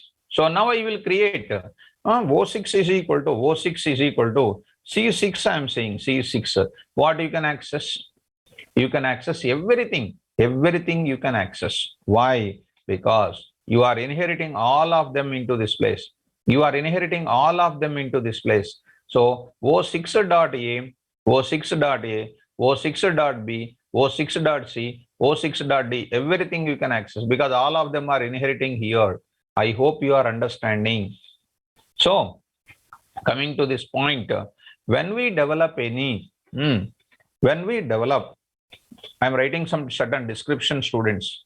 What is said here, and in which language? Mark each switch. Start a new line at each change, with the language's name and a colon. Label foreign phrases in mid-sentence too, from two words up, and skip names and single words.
English: So now I will create O6 is equal to C6 I am saying C6. What you can access? You can access everything. Everything you can access. Why? Because you are inheriting all of them into this place. You are inheriting all of them into this place. So O6.A, O6.A, O6.B, O6.C, O6.D, everything you can access because all of them are inheriting here. I hope you are understanding. So, coming to this point, when we develop any, I'm writing some certain description, students.